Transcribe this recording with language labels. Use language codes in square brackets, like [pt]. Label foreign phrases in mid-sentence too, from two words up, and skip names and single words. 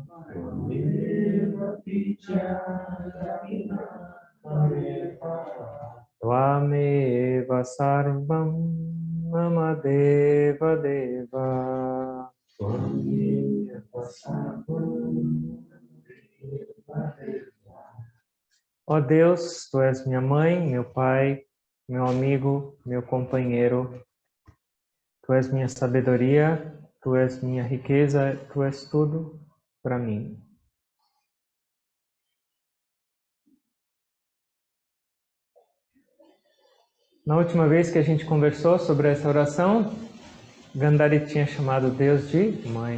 [sa] Tvameva vidya dravinam tvameva. Tvameva sarvam mama deva deva. Tvameva sarvam deva deva. [pt] Ó Deus, Tu és minha mãe, meu pai, meu amigo, meu companheiro. Tu és minha sabedoria, Tu és minha riqueza, Tu és tudo para mim. Na última vez que a gente conversou sobre essa oração, Gandhari tinha chamado Deus de mãe.